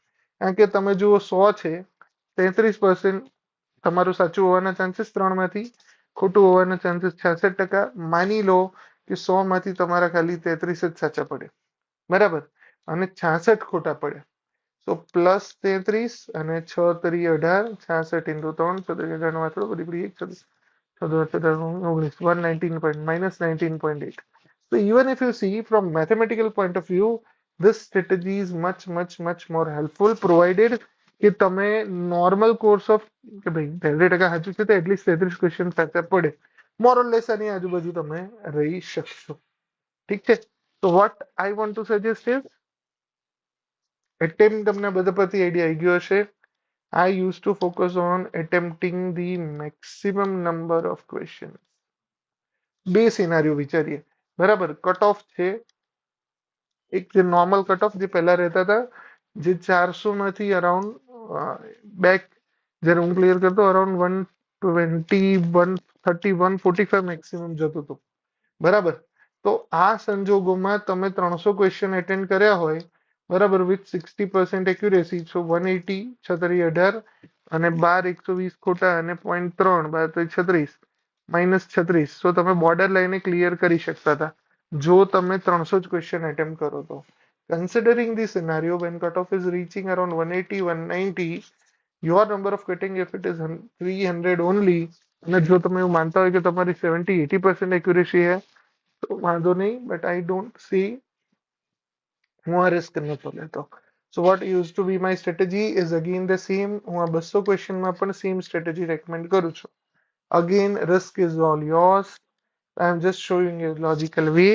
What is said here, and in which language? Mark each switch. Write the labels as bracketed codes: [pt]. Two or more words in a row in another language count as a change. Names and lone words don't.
[gu] કારણ કે તમે જુઓ 100 છે, 33% તમારું સાચું હોવાના ચાન્સીસ, 3 માંથી ખોટું હોવાના ચાન્સીસ 66%. માની લો કે 100 માંથી તમારા ખાલી 33 જ સાચા પડે. બરાબર. અને 66 ખોટા પડે. તો +33 અને 6 તરી 18, 66 × 3, 18 વાંચો, બધી બધી 119.8. [en] So even if you see from mathematical point of view, this strategy is much more helpful, provided [gu] કે તમે [en] normal course of [gu] કે ભાઈ 33% સાચું છે તો એટલીસ્ટ 33 ક્વેશ્ચન સાચા પડે, [en] more or less [gu] આની આજુબાજુ તમે રહી શકશો. ઠીક છે. તો [en] what I want to suggest is attempt. [gu] તમને બધા પરથી આઈડિયા આવી ગયો હશે. [en] I used to focus on attempting the maximum number of questions. [gu] બે સિનારીઓ વિચારીએ. બરાબર. [en] cut off [gu] છે, એક જે નોર્મલ [en] cut off [gu] જે પહેલા રહેતા હતા, જે 400 માંથી અરાઉન્ડ બેક જ્યારે હું ક્લિયર કરતો અરાઉન્ડ 120, 130, 145 મેક્સિમમ જતું હતું. બરાબર. તો આ સંજોગોમાં તમે 300 ક્વેશ્ચન એટેન્ડ કર્યા હોય, બરાબર, વિથ 60% એક્યુરેસી, સો 180, 6 18 અને 12, 120 ખોટા અને 0.3, 12 36 -36. સો તમે બોર્ડર લાઈને ક્લિયર કરી શકતા હતા જો તમે 300 જ ક્વેશ્ચન એટેમ્પ્ટ કરો તો. [en] Considering the scenario when cutoff is reaching around 180, 190, your number of cutting if it is 300 only, [gu] અને જો તમે એવું માનતા હોય કે તમારી 70-80% એક્યુરેસી है તો વાંધો નહીં, [en] but I don't see, [gu] હું આ રિસ્ક નતો લેતો. [en] So what used to be my strategy is again the same. [gu] હું આ 200 ક્વેશ્ચનમાં પણ [en] same strategy [gu] રેકમેન્ડ કરું છું. [en] Again risk is all yours. I am just showing you logical way.